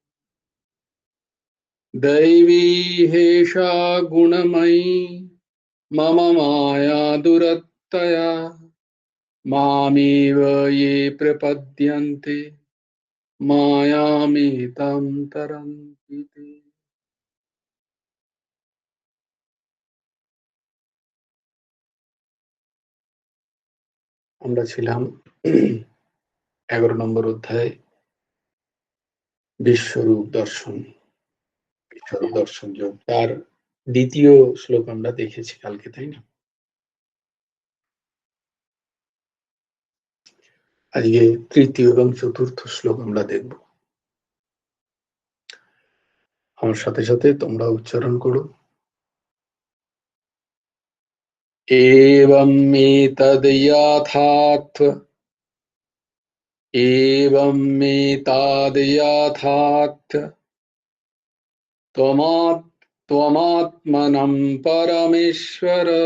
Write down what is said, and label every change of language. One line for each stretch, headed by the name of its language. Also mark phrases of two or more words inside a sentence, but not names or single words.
Sanskrit: दैवी हेषा गुणमयी मम माया दुरत्यया मामेव ये प्रपद्यन्ते मायामेतां तरन्ति ते।
Bangla: আমরা ছিলাম 11 নম্বর অধ্যায় বিশ্বরূপ দর্শন, বিশ্বরূপ দর্শন যোগ। তার দ্বিতীয় শ্লোক আমরা দেখেছি কালকে, তাই না? আজকে তৃতীয় এবং চতুর্থ শ্লোক আমরা দেখব। আমার সাথে সাথে তোমরা উচ্চারণ করো।
Sanskrit: एवमेतद्यथात् त्वमात्मनं परमेश्वर